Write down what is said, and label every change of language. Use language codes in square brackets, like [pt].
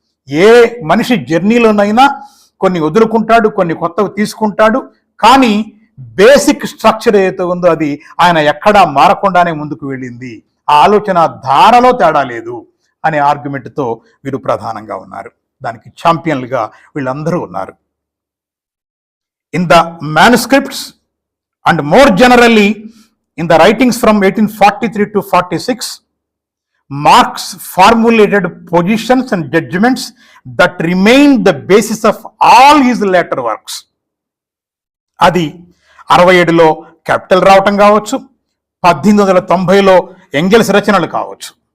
[te] ఏ మనిషి జర్నీలోనైనా కొన్ని వదులుకుంటాడు, కొన్ని కొత్తవి తీసుకుంటాడు, కానీ బేసిక్ స్ట్రక్చర్ ఏదైతే ఉందో అది ఆయన ఎక్కడా మారకుండానే ముందుకు వెళ్ళింది. ఆ ఆలోచన ధారలో తేడా లేదు అనే ఆర్గ్యుమెంట్తో వీరు ప్రధానంగా ఉన్నారు. దానికి ఛాంపియన్లుగా వీళ్ళందరూ ఉన్నారు. [en] In the manuscripts and more generally in the writings from 1843 to 46, Marx formulated positions and judgments that remained the basis of all his later works. [te] అది 67లో క్యాపిటల్ రావటం కావచ్చు, 1890లో ఎంగెల్స్ రచనలు కావచ్చు.